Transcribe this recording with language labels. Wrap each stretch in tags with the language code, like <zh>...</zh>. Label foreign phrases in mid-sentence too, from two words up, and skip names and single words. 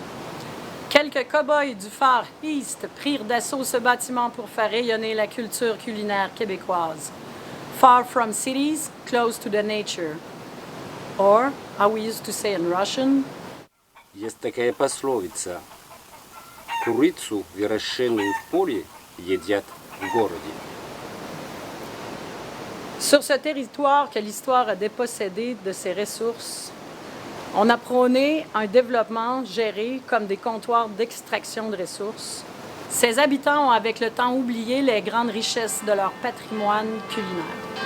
<fr>Quelques cow-boys du Far East prirent d'assaut ce bâtiment pour faire rayonner la culture culinaire québécoise.</fr> <en>far from cities, close to the nature. Or, how we used to say in Russian,</en> <ru>Есть такая пословица. Курицу, выращенную в поле, едят в городе.</ru> <fr>sur ce territoire que l'histoire a dépossédé de ses ressources, on a prôné un développement géré comme des comptoirs d'extraction de ressources. Ses habitants ont avec le temps oublié les grandes richesses de leur patrimoine culinaire.</fr>